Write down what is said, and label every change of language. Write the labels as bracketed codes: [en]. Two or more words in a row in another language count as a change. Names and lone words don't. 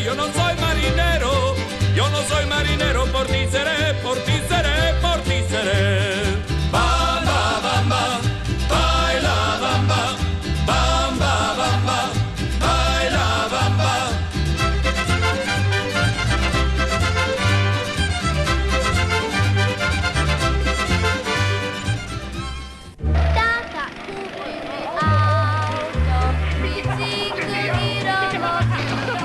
[es] Yo no soy marinero, por ti seré, por ti seré, por ti seré. Bamba, bamba, baila bamba, bamba, bamba, baila bamba. [hr] Tata, kupili auto, bicikli i romobil.